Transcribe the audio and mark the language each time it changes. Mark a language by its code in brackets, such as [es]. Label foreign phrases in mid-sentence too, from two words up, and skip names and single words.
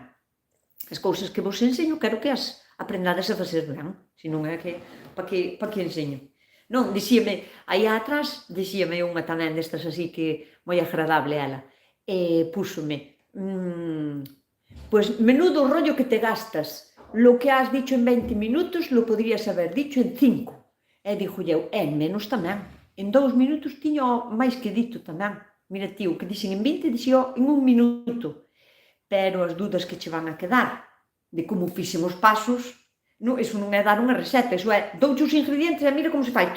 [gl] As cousas que vos enseño, quero que as aprendades a facer ben, senón é que, para que enseño. Non, dixíame, aí atrás, dixíame unha tamén destas así que moi agradable ela, púxome, pois [es] menudo rollo que te gastas, lo que has dicho en 20 minutos lo podrías haber dicho en 5. [gl] E dixo eu, menos tamén, en 2 minutos tiño máis que dito tamén. Mira tío, que dixen en 20, dixo en 1 minuto. Pero as dudas que che van a quedar de como fixen os pasos, non, eso non é dar unha receta, eso é, douche os ingredientes e mira como se fai.